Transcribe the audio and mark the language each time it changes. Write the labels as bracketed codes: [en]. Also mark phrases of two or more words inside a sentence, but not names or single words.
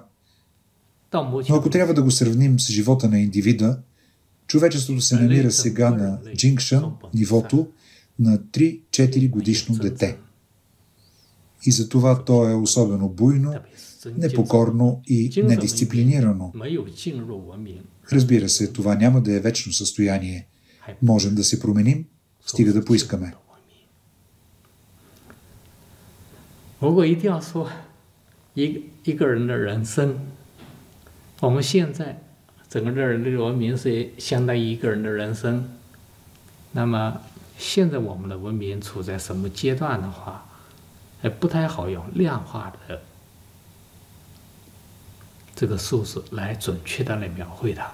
[bg] Но ако трябва да го сравним с живота на индивида, човечеството се намира сега на Джингшън, нивото на 3-4 годишно дете. И затова то е особено буйно, непокорно и недисциплинирано. Разбира се, това няма да е вечно състояние. Можем да се променим, стига да поискаме. [zh] 如果一定要说一个人的人生，我们现在整个人类文明是相当于一个人的人生。那么现在我们的文明处在什么阶段的话，不太好用量化的这个数字来准确的来描绘它。